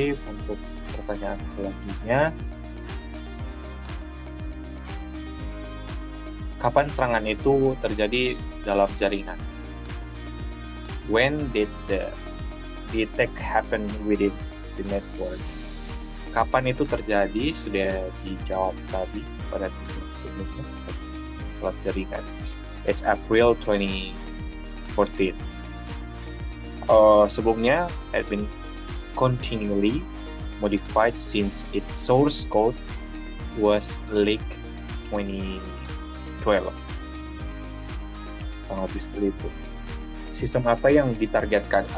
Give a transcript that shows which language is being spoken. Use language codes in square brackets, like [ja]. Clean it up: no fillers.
[id] Untuk pertanyaan selanjutnya, kapan serangan itu terjadi dalam jaringan? [en] When did the attack happen within the network? [id] Kapan itu terjadi? Sudah dijawab tadi pada titik sebelumnya dalam jaringan. [en] It's April 2014. [id] Sebelumnya [en] had been continually modified since its source code was leaked 2012. [id] kurang lebih seperti itu. Sistem apa yang ditargetkan?